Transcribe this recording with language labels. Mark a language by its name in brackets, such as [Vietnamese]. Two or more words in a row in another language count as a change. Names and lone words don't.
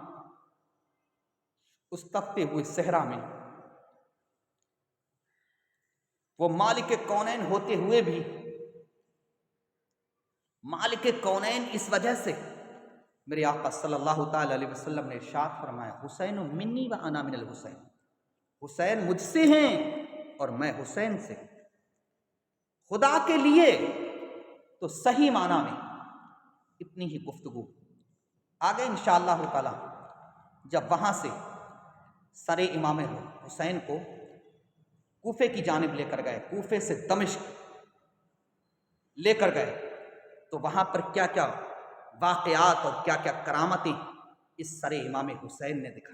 [Urdu] اس تپتے ہوئے صحرا میں، وہ مالک کونین ہوتے ہوئے بھی، مالک کونین اس وجہ سے میرے آقا [Arabic] صلی اللہ تعالی علیہ وسلم [Urdu] نے ارشاد فرمایا [Arabic] حسین منی و انا من الحسین، [Urdu] حسین مجھ سے ہیں اور میں حسین سے۔ خدا کے لیے تو صحیح معنی میں اتنی ہی گفتگو۔ آگے [Arabic] انشاءاللہ تعالی [Urdu] جب وہاں سے سر امام حسین کو کوفے کی جانب لے کر گئے، کوفے سے دمشق لے کر گئے، تو وہاں پر کیا کیا واقعات اور کیا کیا کرامتیں اس سر امام حسین نے دکھائی۔